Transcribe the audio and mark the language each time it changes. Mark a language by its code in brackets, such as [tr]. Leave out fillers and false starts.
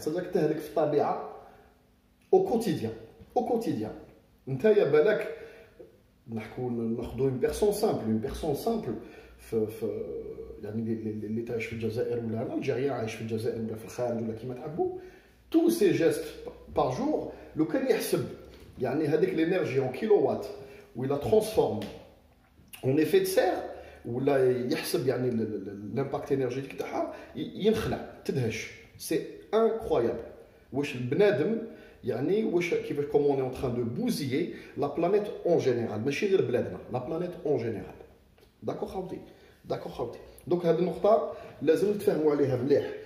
[ar] صدق تهلك في الطبيعه [fr] au quotidien. [ar] نتايا بالك ناخذوا [fr] une personne simple [ar] في يعني اللي تعيش في الجزائر ولا انا الجزائري عايش في الجزائر ولا في الخارج ولا كيما تحبوا، [fr] tous ces gestes par jour, le can [ar] يحسب يعني هذيك [fr] l'énergie en kilowatts où il la transforme en effet de serre [ar] ولا يحسب يعني [fr] l'impact énergétique [ar] تاعها ينخلع تدهش. [fr] C'est incroyable. [ar] واش البنادم يعني واش كيفاش [fr] comme on est en train de bousiller la planète en général [ar] ماشي غير بلادنا [fr] la planète en général. [ar] داكور خاوتي داكور خاوتي. دونك هذه النقطة لازم نتفاهموا عليها مليح.